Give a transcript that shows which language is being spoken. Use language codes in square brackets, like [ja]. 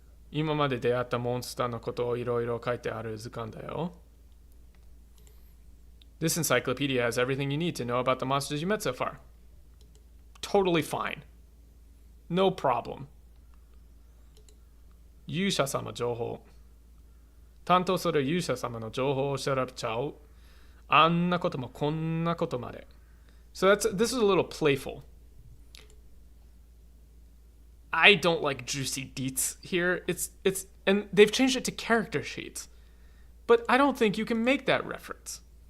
[ja] 今まで出会ったモンスターのことをいろいろ書いてある図鑑だよ. [en] This encyclopedia has everything you need to know about the monsters you met so far. Totally fine. No problem. [ja] 勇者様情報。担当する勇者様の情報を調べちゃう。あんなこともこんなことまで。 [en] So this is a little playful. I don't like juicy deets here. It's and they've changed it to character sheets. But I don't think you can make that reference.